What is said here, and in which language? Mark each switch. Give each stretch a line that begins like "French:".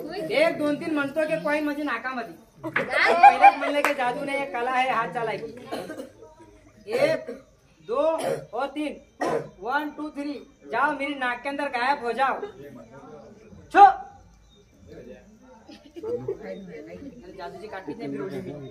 Marathi: 1, 2, 3 म्हणतो की कॉईन माझी नाकामध्ये. पहिलेच म्हणलं की जादू नाही कला आहे, हात चालायची.
Hindi: 1, 2 और 3. 1, 2, 3 जाओ मेरी नाक के अंदर गायब हो जाओ.
Marathi: छो जादूची काठी नाही फिरवली मी.